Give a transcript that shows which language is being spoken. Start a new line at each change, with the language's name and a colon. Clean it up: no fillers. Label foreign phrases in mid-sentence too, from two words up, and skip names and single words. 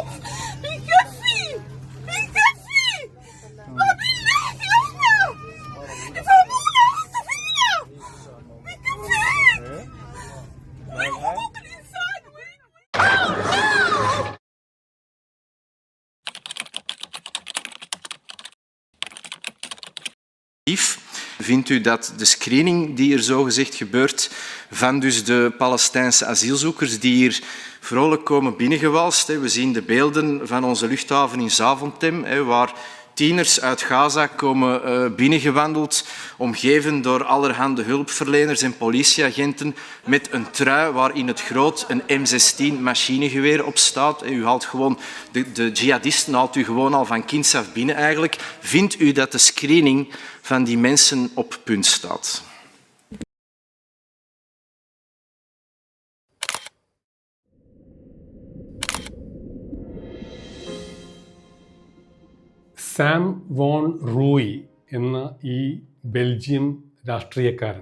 Arabic: بيكفي ما بنحكي إحنا افهمونا حسوا فينا بيكفي وين حقوق الإنسان وين
Dutch: Vindt u dat de screening die er zogezegd gebeurt van dus de Palestijnse asielzoekers die hier vrolijk komen binnengewalst, we zien de beelden van onze luchthaven in Zaventem, waar tieners uit Gaza komen binnengewandeld, omgeven door allerhande hulpverleners en politieagenten met een trui waar in het groot een M16 machinegeweer op staat. U haalt gewoon, de jihadisten haalt u gewoon al van kinds af binnen eigenlijk. Vindt u dat de screening van die mensen op punt staat?
Malayalam: സാം വോൺ റൂയി എന്ന ഈ ബെൽജിയം രാഷ്ട്രീയക്കാരൻ,